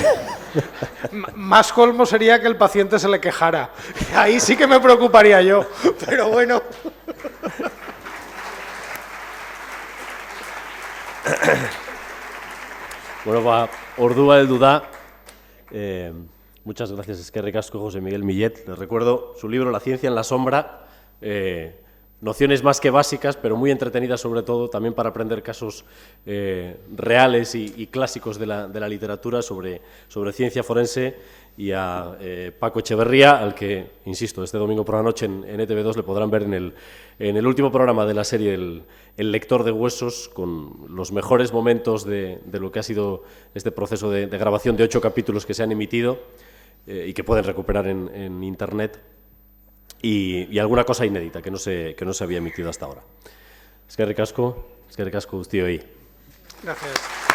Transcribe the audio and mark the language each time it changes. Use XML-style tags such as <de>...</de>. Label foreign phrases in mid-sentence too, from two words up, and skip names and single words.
<es>Más colmo sería que el paciente se le quejara. Ahí sí que me preocuparía yo, pero bueno. Bueno, va, Ordua del Dudá. Muchas gracias,</es> <eu>eskerrik asko,</eu> <es>José Miguel Millet. Les recuerdo su libro La ciencia en la sombra. Nociones más que básicas, pero muy entretenidas sobre todo, también para aprender casos reales y clásicos de la literatura sobre ciencia forense, y a Paco Echeverría, al que, insisto, este domingo por la noche en ETV2 le podrán ver en el último programa de la serie El lector de huesos, con los mejores momentos de lo que ha sido este proceso de grabación de 8 capítulos que se han emitido y que pueden recuperar en Internet. Y alguna cosa inédita que no se había emitido hasta ahora.</es> <eu>Eskerrik asko guztioi.</eu> <es>Gracias.</es>